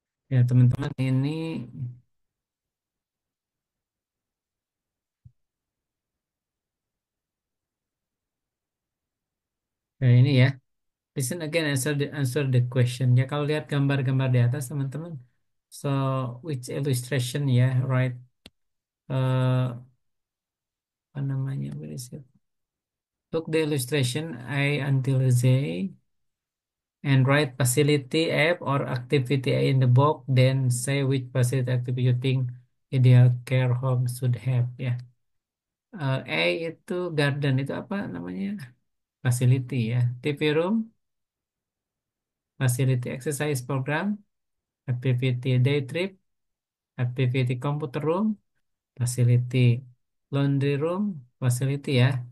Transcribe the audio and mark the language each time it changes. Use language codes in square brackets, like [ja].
[id] Ya, teman-teman, ini ini ya. [en] Listen again, answer the question. [id] Ya, kalau lihat gambar-gambar di atas, teman-teman. [en] So, which illustration ya, right? [id] Apa namanya? [en] Where is it? Look the illustration A until Z and write facility F or activity A in the box. Then say which facility activity you think ideal care home should have. [id] Ya, A itu garden, itu apa namanya? [en] Facility ya. TV room, facility exercise program, activity day trip, activity computer room, facility laundry room, facility ya.